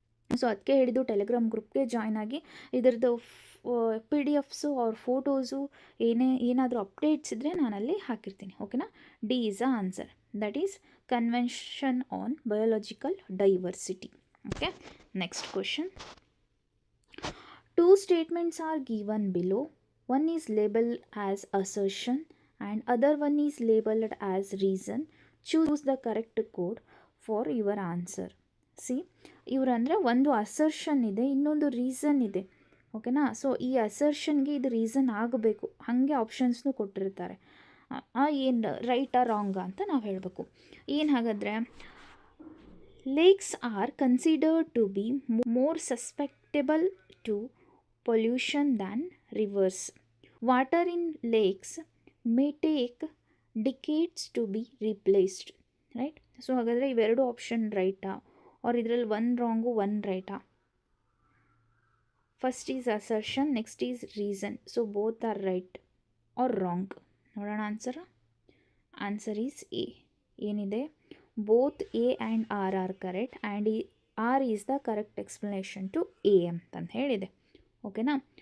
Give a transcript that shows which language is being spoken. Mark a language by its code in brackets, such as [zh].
[kn] So ಅದಕ್ಕೆ ಹೇಳಿದ್ದು Telegram ಗ್ರೂಪ್ಗೆ join ಆಗಿ ಇದರದ್ದು PDF ಅವ್ರ ಫೋಟೋಸು ಏನಾದರೂ ಅಪ್ಡೇಟ್ಸ್ ಇದ್ದರೆ ನಾನಲ್ಲಿ ಹಾಕಿರ್ತೀನಿ. ಓಕೆನಾ? [en] D is a answer, that is convention on biological diversity. Okay, next question. 2 statements are given below. One is labeled as assertion and other one is labeled as reason. Choose the correct code for your answer. [kn] C, ಇವರಂದರೆ ಒಂದು assertion ಇದೆ, ಇನ್ನೊಂದು reason ಇದೆ. ಓಕೆನಾ? So ಈ ಅಸರ್ಷನ್ಗೆ ಇದು reason ಆಗಬೇಕು, ಹಾಗೆ ಆಪ್ಷನ್ಸ್ನು ಕೊಟ್ಟಿರ್ತಾರೆ. ಏನು ರೈಟಾ ರಾಂಗಾ ಅಂತ ನಾವು ಹೇಳಬೇಕು. ಏನು ಹಾಗಾದರೆ, [en] Lakes are considered to be more susceptible to pollution than rivers. Water in lakes may take decades to be replaced. Right? [kn] So ಹಾಗಾದರೆ ಇವೆರಡು ಆಪ್ಷನ್ ರೈಟಾ, ಆರ್ ಇದರಲ್ಲಿ 1 ರಾಂಗು 1 ರೈಟಾ? [en] First is assertion, next is reason. So both are right or wrong? [kn] ನೋಡೋಣ [en] Answer. Answer is A. ಏನಿದೆ, both A and R are correct and R is the correct explanation to A [kn] ಅಂತಂದು ಹೇಳಿದೆ. [en] ಓಕೆನಾ?